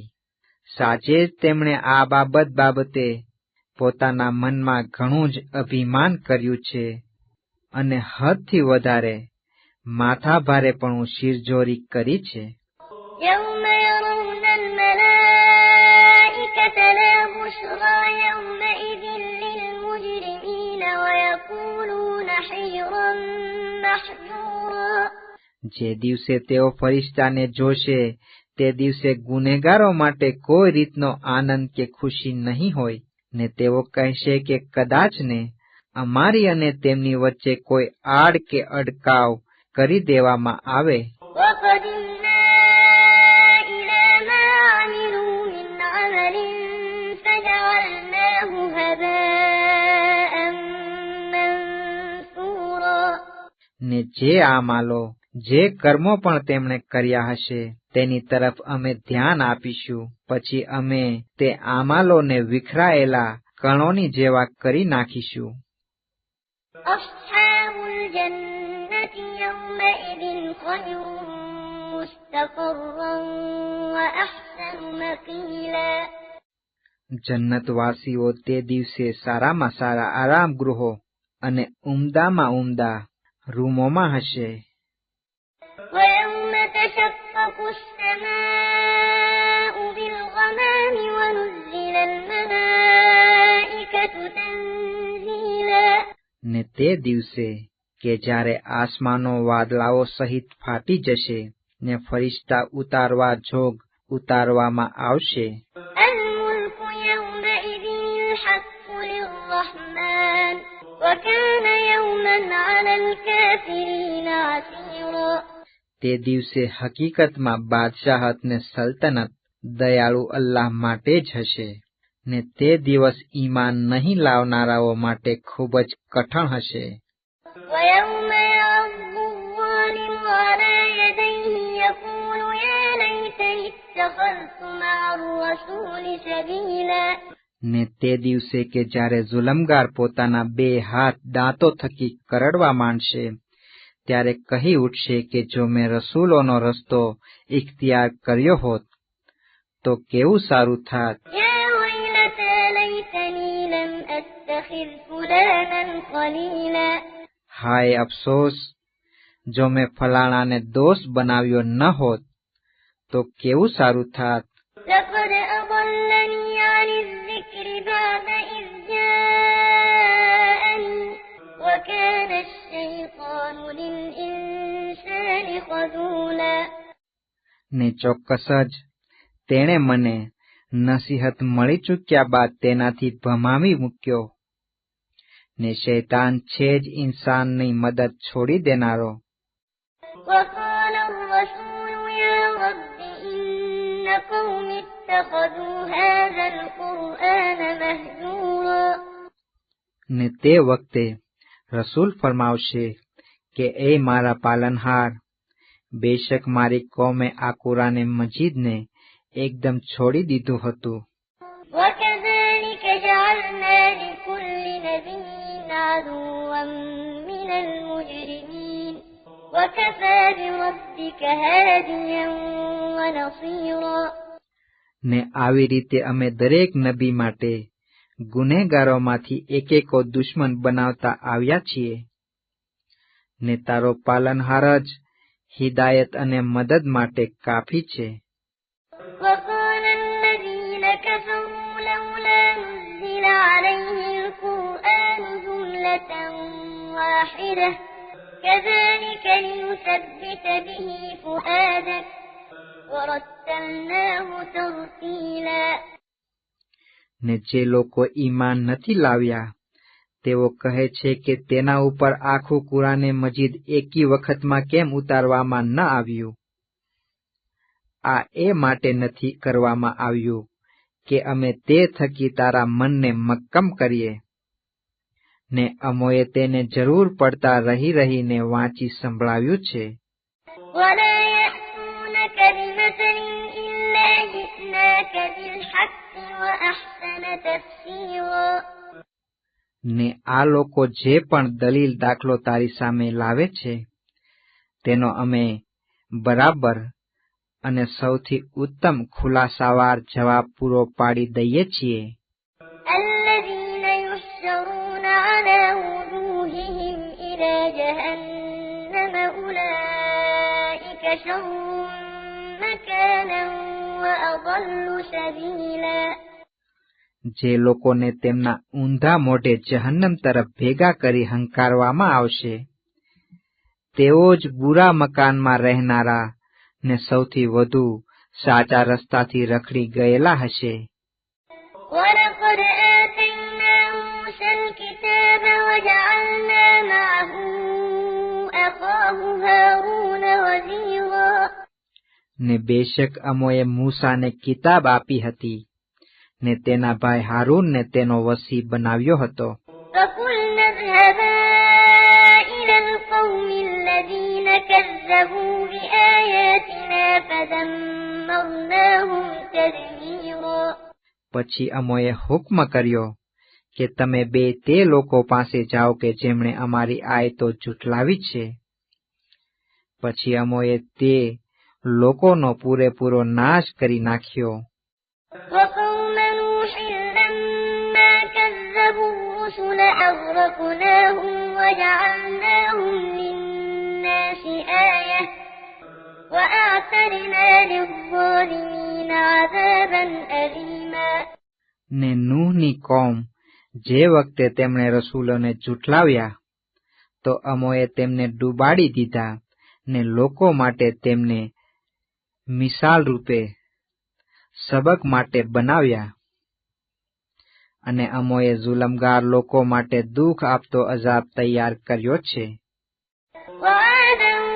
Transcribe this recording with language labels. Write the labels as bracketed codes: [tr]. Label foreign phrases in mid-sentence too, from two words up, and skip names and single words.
[gu] સાચે જ તેમણે આ બાબતે પોતાના મનમાં ઘણું જ અભિમાન કર્યું છે અને હદથી વધારે માથાભારેપણું શિરજોરી કરી છે. [ar] يوم يرون الملائكة لا بشرى يومئذ للمجرمين ويقولون حجرا محجورا. [gu] જે દિવસે તેઓ ફરિશ્તાને જોશે તે દિવસે ગુનેગારો માટે કોઈ રીતનો આનંદ કે ખુશી નહીં હોય, ને તેઓ કહેશે કે કદાચ ને અમારી અને તેમની વચ્ચે કોઈ આડ કે અડકાવ કરી દેવામાં આવે. [ar] وقدمنا إلى ما عملوا من عمل فجعلناه هباء منثورا. [gu] ને જે આમાલો, જે કર્મો પણ તેમણે કર્યા હશે તેની તરફ અમે ધ્યાન આપીશું, પછી અમે તે આમાલોને વિખરાયેલા કણોની જેવા કરી નાખીશું. [ar] أصحاب الجنة يومئذ خير مستقرا وأحسن مقيلا. [gu] જન્નતવાસીઓ તે દિવસે સારામાં સારા આરામ ગૃહો અને ઉમદામાં ઉમદા રૂમોમાં હશે. [ar] ويوم تشقق السماء بالغمام ونزل الملائكة تنزيلا. [gu] ને તે દિવસે કે જ્યારે આસમાનો વાદળાઓ સહિત ફાટી જશે ને ફરિશ્તા ઉતારવા જોગ ઉતારવામાં આવશે. [ar] الملك يومئذ الحق للرحمن وكان يوما على الكافرين عسيرا. [gu] તે દિવસે હકીકતમાં બાદશાહત ને સલ્તનત દયાળુ અલ્લાહ માટે જ હશે, ને તે દિવસ ઈમાન નહીં લાવનારાઓ માટે ખૂબ જ કઠણ હશે. [ar] ويوم يعض الظالم على يديه يقول يا ليتني اتخذت مع الرسول سبيلا. [gu] ને તે દિવસે કે જ્યારે જુલમગાર પોતાના બે હાથ દાંતો થકી કરડવા માંડશે, ત્યારે કહી ઉઠશે કે જો મેં રસૂલોનો રસ્તો ઇખ્તિયાર કર્યો હોત તો કેવું સારું થાત. [ar] يا ويلتى ليتني لم أتخذ فلانا خليلا. [gu] હાય અફસોસ, જો મેં ફલાણાને દોસ્ત બનાવ્યો ન હોત તો કેવું સારું થાત. [ar] لقد أضلني عن الذكر بعد إذ جاءني وكان الشيطان للإنسان خذولا. [gu] ને ચોક્કસ જ તેણે મને નસીહત મળી ચૂક્યા બાદ તેનાથી ભમાવી મૂક્યો, ને શૈતાન છે જ ઇન્સાનની મદદ છોડી દેનારો. [ar] وقال الرسول يا رب إن قوم اتخذوا هذا القرآن مهجورا. [gu] ને તે વખતે રસૂલ ફરમાવશે કે એ મારા પાલનહાર, બેશક મારી કોમે આ કુરાને મજીદને એકદમ છોડી દીધું હતું. [ar] وكذلك جعلنا لكل نبي عدوا من المجرمين وكفى بربك هاديا ونصيرا. [gu] ને આવી રીતે અમે દરેક નબી માટે ગુનેગારોમાંથી એકેકો દુશ્મન બનાવતા આવ્યા છીએ, ને તારો પાલનહાર જ હિદાયત અને મદદ માટે કાફી છે. [ar] وقال الذين كفروا لولا نزل عليه القرآن جملة واحدة كذلك لنثبت به فؤادك ورتلناه ترتيلا. [gu] ને જે લોકો ઈમાન નથી લાવ્યા તેઓ કહે છે કે તેના ઉપર આખું કુરાને મજીદ એકી વખતમાં કેમ ઉતારવામાં ન આવ્યું. આ એ માટે નથી કરવામાં આવ્યું કે અમે તે થકી તારા મનને મક્કમ કરીએ, ને અમોએ તેને જરૂર પડતા રહી રહીને વાંચી સંભળાવ્યું છે. [ar] ولا يأتونك بمثل إلا جئناك بالحق وأحسن تفسيرا. [gu] ને આ લોકો જે પણ દલીલ દાખલો તારી સામે લાવે છે તેનો અમે બરાબર અને સૌથી ઉત્તમ ખુલાસાવાર જવાબ પૂરો પાડી દઈએ છીએ. [ar] الذين يحشرون على وجوههم إلى جهنم أولئك شر مكانا وأضل سبيلا. [gu] જે લોકોને તેમના ઊંધા મોઢે જહન્નમ તરફ ભેગા કરી હંકારવામાં આવશે, તેઓ જ બુરા મકાનમાં રહેનારા ને સૌથી વધુ સાચા રસ્તાથી રખડી ગયેલા હશે. [ar] ولقد آتينا موسى الكتاب وجعلنا معه أخاه هارون وزيرا. [gu] ને બેશક અમોએ મૂસાને કિતાબ આપી હતી, ને તેના ભાઈ હારૂનને તેનો વસી બનાવ્યો હતો. [ar] فقلنا اذهبا إلى القوم الذين كذبوا بآياتنا فدمرناهم تدميرا. [gu] પછી અમોએ હુકમ કર્યો કે તમે બે તે લોકો પાસે જાઓ કે જેમણે અમારી આયતો જુઠલાવી છે. પછી અમોએ તે લોકોનો પૂરેપૂરો નાશ કરી નાખ્યો. [ar] وقوم نوح لما كذبوا الرسل أغرقناهم وجعلناهم للناس آية وأعتدنا للظالمين عذابا أليما. [gu] ને નૂહની કોમ જે વખતે તેમણે રસૂલોને જુઠલાવ્યા તો અમોએ તેમને ડૂબાડી દીધા ને લોકો માટે તેમને મિસાલ રૂપે સબક માટે બનાવ્યા, અને અમોએ જુલમગાર લોકો માટે દુઃખ આપતો અઝાબ તૈયાર કર્યો છે.